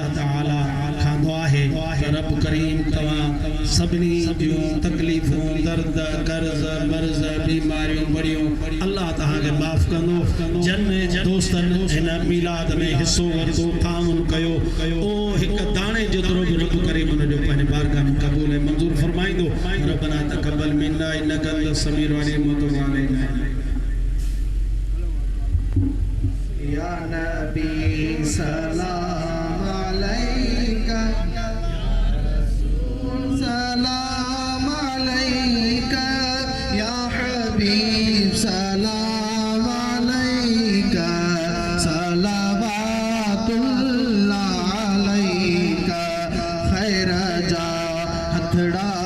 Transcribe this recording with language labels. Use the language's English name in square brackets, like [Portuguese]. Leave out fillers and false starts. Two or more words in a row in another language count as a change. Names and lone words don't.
[Sindhi] ताला खां दुआ है रब करीम तव्हां सभिनी जूं तकलीफ़ूं दर्द कर्ज़ मर्ज़ बीमारियूं बड़ियूं अल्लाह तव्हांखे माफ़ कंदो जन दोस्तनि हिन मीलाद में हिस्सो वरितो ताउन कयो ओ हिकु दाणे जेतिरो बि रब करीम हुनजो पंहिंजे बारगाह में क़बूल ऐं मंज़ूर फरमाईंदो [Arabic] ربنا تقبل منا إنك أنت السميع العليم يا نبي سلام عليك سلام عليك يا حبيب سلام عليك صلوات الله عليك [Sindhi] खैर जा हथड़ा